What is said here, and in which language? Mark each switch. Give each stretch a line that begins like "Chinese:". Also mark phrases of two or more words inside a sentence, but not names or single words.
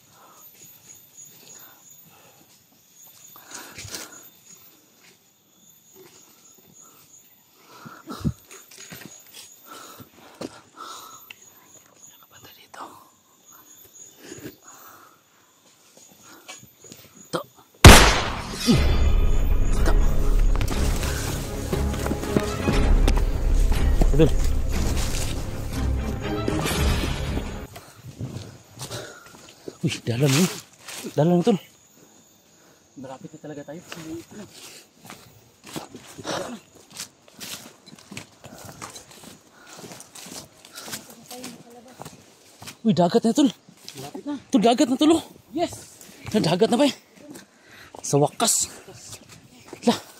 Filipino: Nakabanda dito. Ito.
Malay: Betul.
Indonesian: Wih, dalam nih.
Malay: Dalam betul.
Filipino: Malapit na talaga tayo. Wih, dagat na tol. Malapit na. Tol, dagat na tol. Yes! Dagat na ba eh? Sa wakas. Lah.